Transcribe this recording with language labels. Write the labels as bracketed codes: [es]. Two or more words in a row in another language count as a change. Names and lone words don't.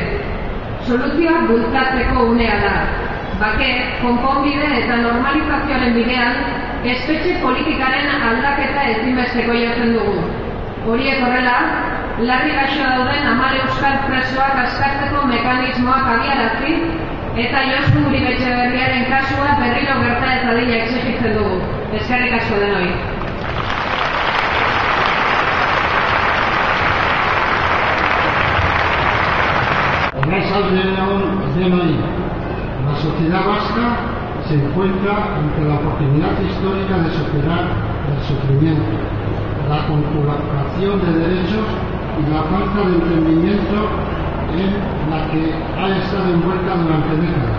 [eu] Soluzioak bultzatzeko unea da. Bake, konponbide eta normalizazioaren bidean, espetxe politikaren aldaketa ezinbesteko jotzen dugu. Horiek horrela, larri gaixo dauden 10 euskal presoak askatzeko mekanismoak abiarazi eta Josu Uribe Etxeberriaren kasua berriro gerta ez dadila exijitzen dugu. Eskerrik asko denoi. [es] La sociedad vasca se encuentra ante la oportunidad histórica de superar el sufrimiento, la conculcación de derechos y la falta de entendimiento en la que ha estado envuelta durante décadas.